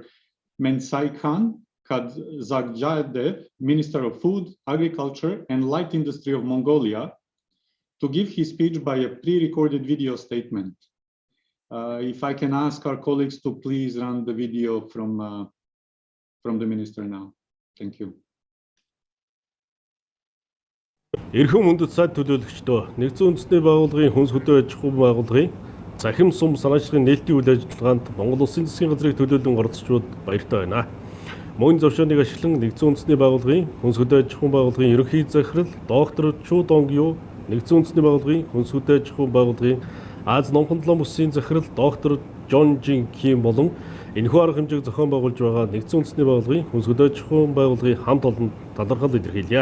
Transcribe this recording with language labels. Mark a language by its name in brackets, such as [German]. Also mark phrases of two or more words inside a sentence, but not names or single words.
[English] Mensai Khan Kadzakjayev, Minister of Food, Agriculture and Light Industry of Mongolia, to give his speech by a pre-recorded video statement. If I can ask our colleagues to please run the video from the Minister now. Thank you. [Mongolian] Эрхэм мөндөд сайд төлөөлөгчдөө нэгдсэн үндэсний байгууллагын хүнс хөдөө аж ахуйн байгууллагын захим сум санаачлагын нээлтийн үйл ажиллагаанд Монгол Улсын засгийн газрыг төлөөлөн оролцчууд баяртай байна. Мөн зөвшөөрлийг ашиглан нэгдсэн үндэсний байгууллагын хүнс хөдөө аж ахуйн байгууллагын ерөнхий захирал доктор Чу Донгю, нэгдсэн үндэсний байгууллагын хүнс хөдөө аж ахуйн байгууллагын Аз номхон толгойн бүсийн захирал доктор Жон Жин Ким болон энэхүү арга хэмжээг зохион байгуулж байгаа нэгдсэн үндэсний байгууллагын хүнс хөдөө аж ахуйн байгууллагын хамт олон талархал илэрхийлье.